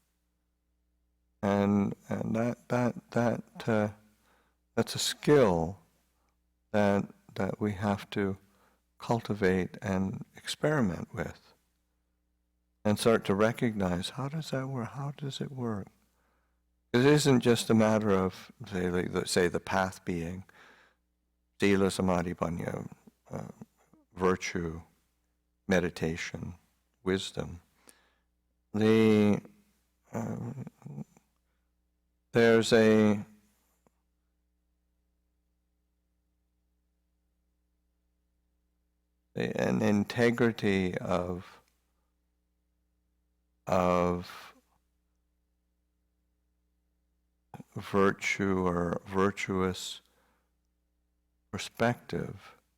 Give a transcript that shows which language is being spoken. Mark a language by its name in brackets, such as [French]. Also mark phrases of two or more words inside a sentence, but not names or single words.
[English] and that's a skill that we have to cultivate and experiment with, and start to recognize, how does that work? How does it work? It isn't just a matter of, say the path being [Pali] sila, samadhi, panya, [English] virtue, meditation, wisdom. There's an integrity of virtue or virtuous perspective